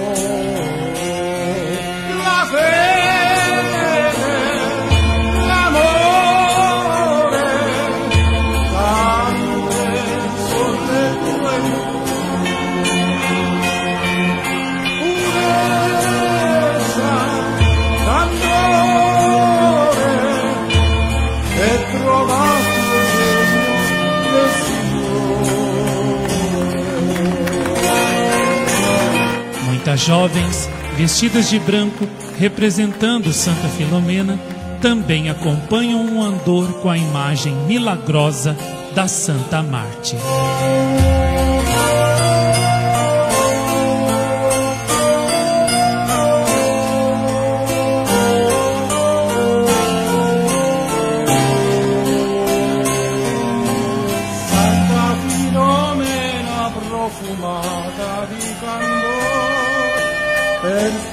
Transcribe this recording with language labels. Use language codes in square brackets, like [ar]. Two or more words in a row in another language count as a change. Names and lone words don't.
[it] La fede, l'amore, cande sulle tue purezza, candore, e trovasti il regno del Signore. [pt] Muitas jovens vestidas de branco, representando Santa Filomena, também acompanham um andor com a imagem milagrosa da Santa Mártir. [it] Santa Filomena, profumata di candore, per